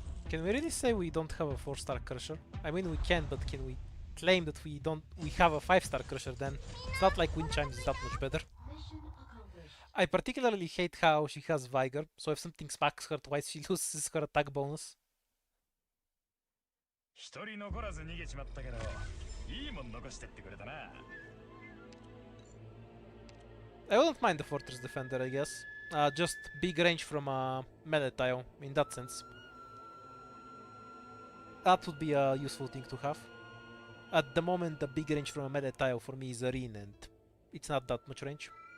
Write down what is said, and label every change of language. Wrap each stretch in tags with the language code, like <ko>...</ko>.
<en>Can we really say we don't have a 4-star Crusher? I mean we can, but can we claim that we have a 5-star Crusher then? It's not like Wind Chime is that much better. Mission accomplished. I particularly hate how she has Vigor, so if something smacks her twice she loses her attack bonus.</en> <ja>一人残らず逃げちまったけど、いいもん残してってくれたな。</ja> <en>I wouldn't mind the Fortress Defender, I guess. Just big range from a melee tile, in that sense. That would be a useful thing to have. At the moment, the big range from a melee tile for me is Arene, and it's not that much range.</en>